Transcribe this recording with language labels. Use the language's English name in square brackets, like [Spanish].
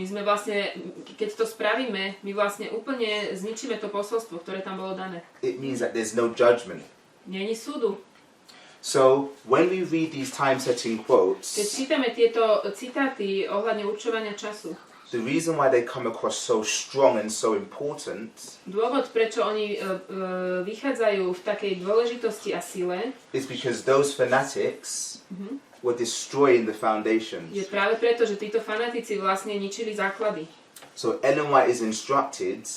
[Slovak] My sme vlastne, keď to spravíme, my vlastne úplne zničíme to posolstvo, ktoré tam bolo dané. [English] It means that there's no judgment. [Slovak] Není súdu. [English] So, when we read these time setting [Slovak] Keď [English] quotes, [Slovak] čítame tieto citáty ohľadne určovania času, [English] the reason why they come across so strong and so important [Slovak] dôvod, prečo oni vychádzajú v takej dôležitosti a sile, [English] is because those fanatics were destroying the foundations. [Slovak] je práve preto, že títo fanatici vlastne ničili základy. [English] So Ellen White is instructed